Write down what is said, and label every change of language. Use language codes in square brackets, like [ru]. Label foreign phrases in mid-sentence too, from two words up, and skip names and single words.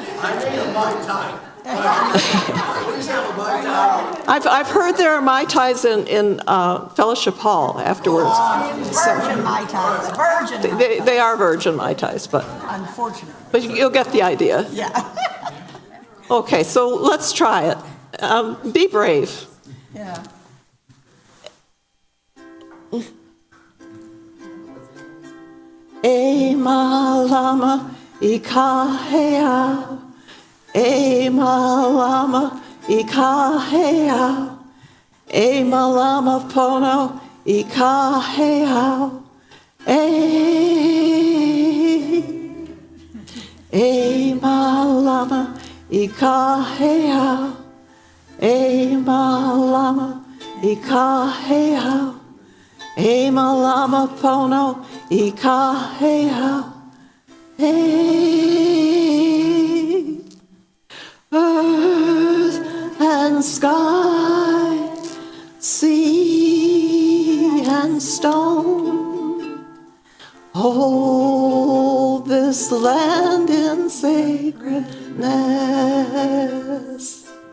[en] I've heard there are Mai Tais in Fellowship Hall afterwards. Virgin Mai Tais. Virgin. They are virgin Mai Tais, but Unfortunately. you'll get the idea. Yeah. Okay, so let's try it. Be brave. Yeah. [haw] E malama I kahea, e malama I kahea, e malama pono I kahea, e malama I kahea, e malama I kahea, e malama pono I kahea, [en] earth and sky, sea and stone, hold this land in sacredness.